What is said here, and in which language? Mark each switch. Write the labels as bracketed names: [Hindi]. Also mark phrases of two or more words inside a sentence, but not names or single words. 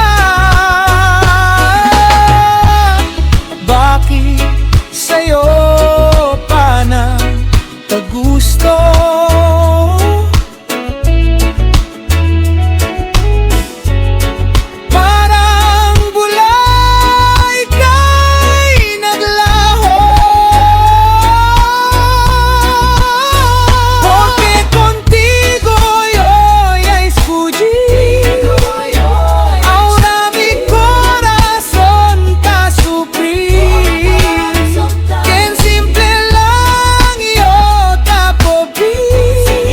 [Filipino] Bakit sa'yo pa na gusto? Parang bulay kay naglaho. [Chavacano] Porque contigo yo ya escogí. Ahora mi corazón está sufrido. Bien simple lang yo te pedí.